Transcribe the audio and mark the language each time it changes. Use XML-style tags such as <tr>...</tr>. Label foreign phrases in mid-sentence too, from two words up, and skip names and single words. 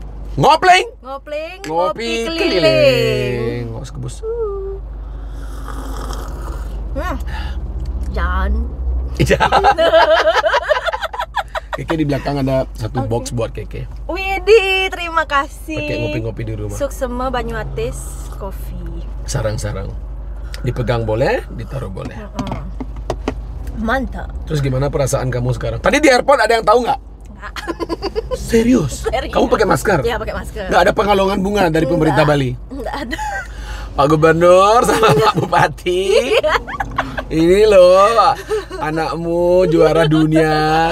<id>Ngopling, ngopi, keliling.</id> <ban>Ngos kebus.</ban> <id>Jangan. Keke di belakang ada satu box buat Keke. Widih, terima kasih. Pakai ngopi-ngopi di rumah. Suksema Banyuatis Coffee. Sarang-sarang. Dipegang boleh, ditaruh boleh. Mantap. Terus gimana perasaan kamu sekarang? Tadi di airport ada yang tahu nggak? Nggak. Serius? Kamu pakai masker? Iya, pakai masker. Nggak ada pengalungan bunga dari pemerintah Bali? Nggak ada. Pak Gubernur sama Pak Bupati. Ini loh, anakmu juara dunia.</id>